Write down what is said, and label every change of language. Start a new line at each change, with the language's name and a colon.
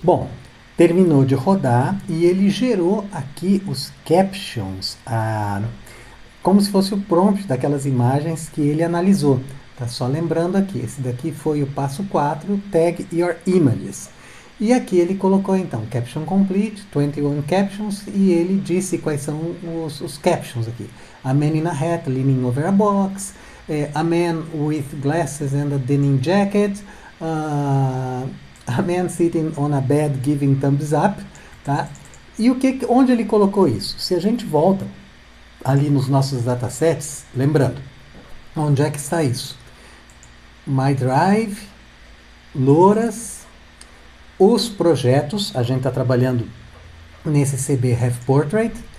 Portuguese: Bom, terminou de rodar e ele gerou aqui os captions, como se fosse o prompt daquelas imagens que ele analisou. Tá só lembrando aqui, esse daqui foi o passo 4, Tag Your Images. E aqui ele colocou então Caption Complete, 21 Captions, e ele disse quais são os captions aqui.
English: A man in a hat leaning over a box, a man with glasses and a denim jacket, a man sitting on a bed giving thumbs up, tá?
Portuguese: E onde ele colocou isso? Se a gente volta ali nos nossos datasets, lembrando, onde é que está isso? My Drive, Louras, os projetos, a gente está trabalhando nesse CB Have Portrait.